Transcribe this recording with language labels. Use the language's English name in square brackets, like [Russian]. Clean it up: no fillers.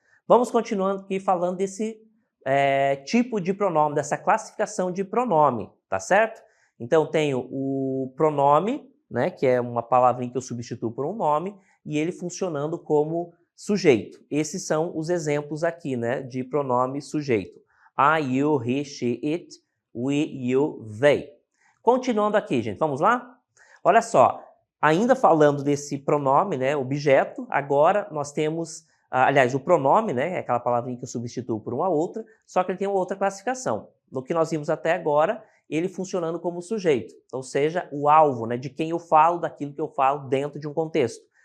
[Portuguese] Vamos continuando aqui falando desse tipo de pronome, dessa classificação de pronome, tá certo? Então, tenho o pronome, né, que é uma palavrinha que eu substituo por um nome, e ele funcionando como sujeito. Esses são os exemplos aqui, né, de pronome sujeito. [English] I, you, he, she, it, we, you, they. [Portuguese] Continuando aqui, gente, vamos lá? Olha só, ainda falando desse pronome, né, objeto, agora nós temos, aliás, o pronome, né, é aquela palavrinha que eu substituo por uma outra, só que ele tem uma outra classificação. No que nós vimos até agora, ele funcionando como sujeito, ou seja, o alvo, né, de quem eu falo, daquilo que eu falo dentro de um contexto.